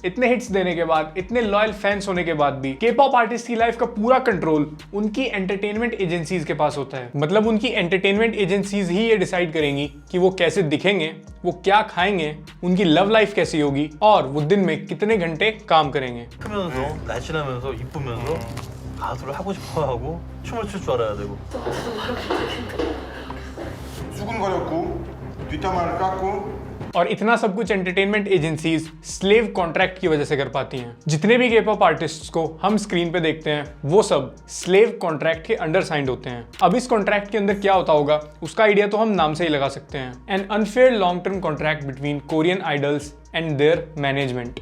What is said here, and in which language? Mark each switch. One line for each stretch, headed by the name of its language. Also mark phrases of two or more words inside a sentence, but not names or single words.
Hindi: इतने हिट्स देने के बाद, इतने
English: loyal fans
Hindi: होने के बाद भी के-पॉप आर्टिस्ट की लाइफ का पूरा कंट्रोल उनकी
English: entertainment agencies
Hindi: के पास होता है। मतलब उनकी
English: entertainment agencies
Hindi: ही ये डिसाइड करेंगी कि वो कैसे दिखेंगे, वो क्या खाएंगे, उनकी
English: love life
Hindi: कैसी होगी और वो दिन में कितने घंटे काम करेंगे।
Korean: 크면서 날씬하면서 이쁘면서 가수를 하고 싶어 하고 춤을 출 줄 알아야 되고 수근거렸고 뒷담화를 깎고
Hindi: और इतना सब कुछ
English: entertainment agencies slave contract
Hindi: की वजह से कर पाती हैं। जितने भी के-पॉप आर्टिस्ट्स को हम स्क्रीन पे देखते हैं वो सब
English: slave contract
Hindi: के
English: under signed
Hindi: होते हैं। अब इस कॉन्ट्रैक्ट के अंदर क्या होता होगा उसका आइडिया तो हम नाम से ही लगा सकते हैं,
English: an unfair long term contract between Korean idols and their management.